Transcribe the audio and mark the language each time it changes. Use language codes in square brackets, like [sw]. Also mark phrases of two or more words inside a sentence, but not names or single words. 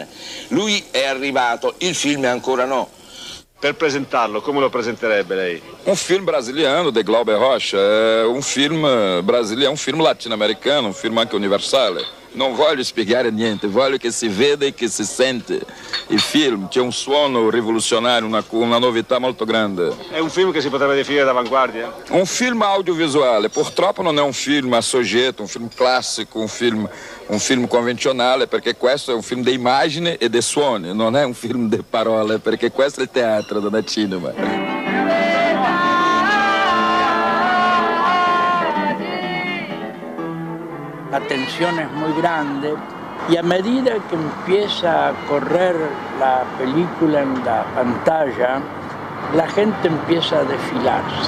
[it] Lui è arrivato, il film ancora no. Per presentarlo, come lo presenterebbe lei? [pt] Um filme brasiliano de Glauber Rocha é um filme brasileiro, é um filme latino-americano, um filme [it] anche universale. Non voglio spiegare niente, voglio che si veda e che si sente il film. C'è un suono rivoluzionario, una novità molto grande. È un film che si potrebbe definire d'avanguardia? Um film audiovisuale, purtroppo non è un film a soggetto, un film classico, un film convenzionale, perché questo è un film di immagine e di suoni, non è un film di parole, perché questo è il teatro, non è cinema. [es] La tensión es muy grande y a medida que empieza a correr la película en la pantalla, la gente empieza a desfilarse.